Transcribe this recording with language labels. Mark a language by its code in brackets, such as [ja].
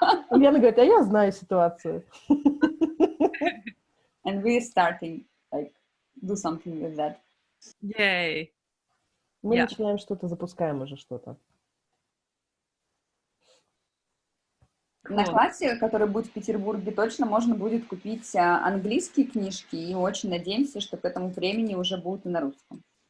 [ru] Лена говорит, а я знаю ситуацию. [en] And we're starting, do something with that. Yay. [ru] Мы начинаем что-то, запускаем уже что-то. На классе, который будет в Петербурге, точно можно будет купить английские книжки, и очень надеемся, что к этому времени уже будут и на русском.